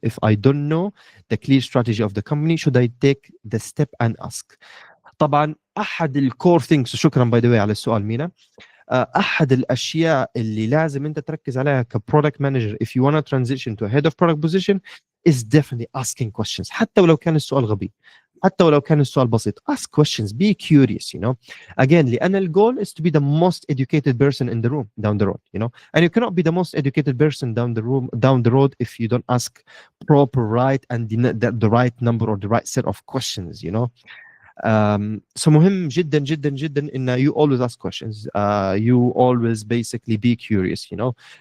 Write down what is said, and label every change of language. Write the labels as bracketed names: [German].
[English] If I don't know the clear strategy of the company, should I take the step and ask? [Arabic] طبعا احد الكور ثينكس، شكرا باي ذا واي على السؤال مينا، احد الاشياء اللي لازم انت تركز عليها كبرودكت مانجر [English] if you want to transition to a head of product position [Arabic] is definitely asking questions. حتى ولو كان السؤال غبي، حتى ولو كان السؤال بسيط، [English] ask questions, be curious, you know. Again, [Arabic] لأن الجول [English] is to be the most educated person in the room down the road, you know. And you cannot be the most educated person down the road if you don't ask proper right and the right number or the right set of questions, you know. So [Arabic] مهم جدا جدا جدا إن [English] you always ask questions, you always basically be curious, you know.